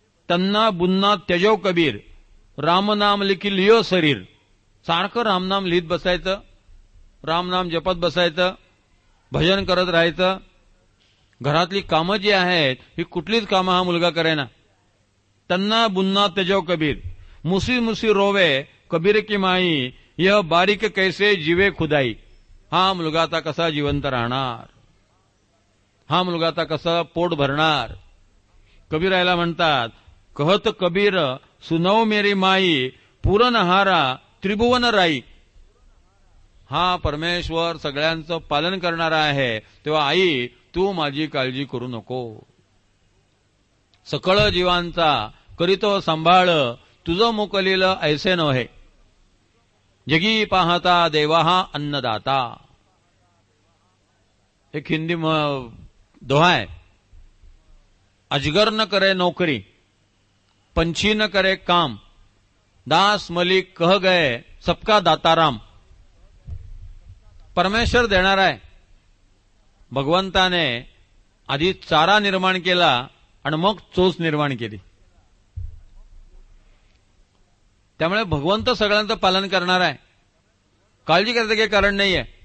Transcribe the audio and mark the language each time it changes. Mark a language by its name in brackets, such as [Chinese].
[Hindi] तन्ना बुन्ना त्यजो कबीर रामनाम लिखी लियो शरीर. [Marathi] सारखं रामनाम लिहित बसायचं, रामनाम जपत बसायचं, भजन करत राहायचं. घरातली कामं जी आहेत ही कुठलीच कामं हा मुलगा करेना. [Hindi] तन्ना बुन्ना त्यजो कबीर मुसी मुसी रोवे कबीर की माई यह बारीक कैसे जीवे खुदाई. [Marathi] हा मुलगा आता कसा जिवंत राहणार, हा मुलगा आता कसा पोट भरणार. कबीर याला म्हणतात [Hindi] कहत कबीर सुनव मेरी माई पूरनहारा त्रिभुवन राई. [Marathi] हा परमेश्वर सगळ्यांचं पालन करणारा आहे, तेव्हा आई तू माझी काळजी करू नको. सकळ जीवांचा करीतो सांभाळ तुझं मोकलील ऐसे नव्हे. जगी पाहता देवा हा अन्नदाता. एक हिंदी दोहा आहे. [Hindi] अजगर न करे नौकरी पंछी न करे काम दास मलिक कह गए सबका दाताराम. [Marathi] परमेश्वर देणार आहे. भगवंताने आधी चारा निर्माण केला आणि मग चोच निर्माण केली. त्यामुळे भगवंत सगळ्यांचं पालन करणार आहे, काळजी करायचं काही कारण नाहीये.